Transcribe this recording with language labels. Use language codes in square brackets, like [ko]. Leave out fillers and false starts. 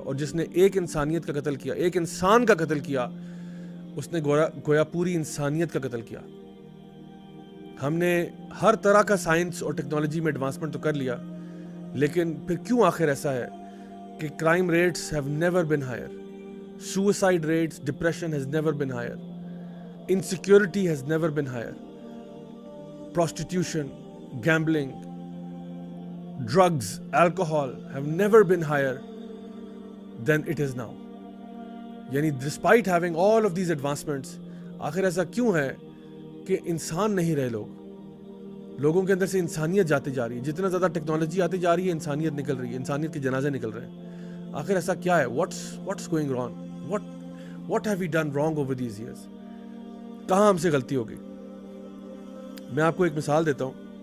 [ur] اور جس نے ایک انسانیت کا قتل کیا, ایک انسان کا قتل کیا, اس نے گویا پوری انسانیت کا قتل کیا. ہم نے ہر طرح کا سائنس اور ٹیکنالوجی میں ایڈوانسمنٹ تو کر لیا, لیکن پھر کیوں آخر ایسا ہے کہ [en] Crime rates have never been higher, suicide rates, depression has never been higher, insecurity has never been higher, prostitution, gambling, drugs, alcohol have never been higher than it is now. [ur] یعنی [en] despite having all of these advancements [ur] آخر ایسا کیوں ہے کہ انسان نہیں رہے لوگوں کے اندر سے انسانیت جاتی جا رہی ہے. جتنا زیادہ ٹیکنالوجی آتی جا رہی ہے انسانیت نکل رہی ہے, انسانیت کے جنازے نکل رہے ہیں. آخر ایسا کیا ہے؟ [en] What's going wrong? What have we done wrong over these years? [ur] کہاں ہم سے غلطی ہو گئی؟ میں آپ کو ایک مثال دیتا ہوں.